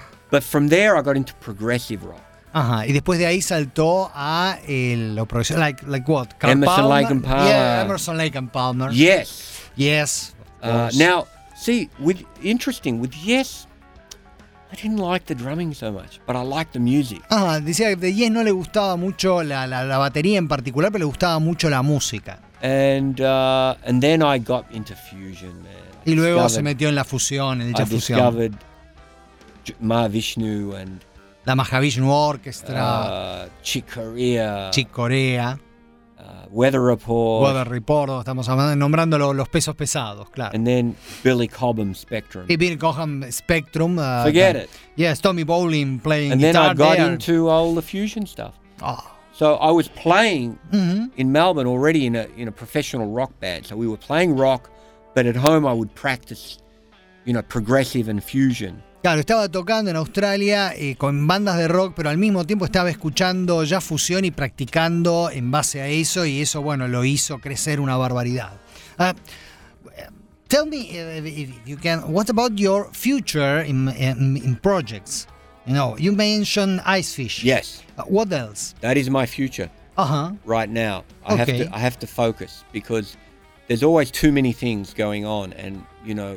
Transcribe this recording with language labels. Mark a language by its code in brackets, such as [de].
[en] But from there I got into progressive rock. [es] Ajá, y después de ahí saltó a lo progresivo, [en] like what? Emerson, Lake and Palmer. Yeah, Emerson, Lake and Palmer. Yes. Yes. Now, see, with Yes, I didn't like the drumming so much, but I liked the music. [es] Ah, decía que de Yes no le gustaba mucho la batería en particular, pero le gustaba mucho la música. [en] And then I got into fusion, man. [es] Y luego se metió en la fusión, en dicha fusión. [en] I discovered Mahavishnu and [es] la Mahavishnu Orchestra, Chick Corea, Weather Report, estamos nombrando los pesos pesados, claro. [en] And then Billy Cobham Spectrum. [es] Y Billy Cobham Spectrum. [en] Forget it. Yes, Tommy Bowling playing and guitar. And then I got there into all the fusion stuff. Oh. So I was playing in Melbourne already in a professional rock band. So we were playing rock, but at home I would practice, progressive and fusion. [es] Claro, estaba tocando en Australia con bandas de rock, pero al mismo tiempo estaba escuchando ya fusión y practicando en base a eso, y eso, bueno, lo hizo crecer una barbaridad. [en] Tell me, if you can, what about your future in projects? No, you mentioned ice fish. Yes. What else? That is my future. Uh-huh. Right now. I have to focus because there's always too many things going on, and you know.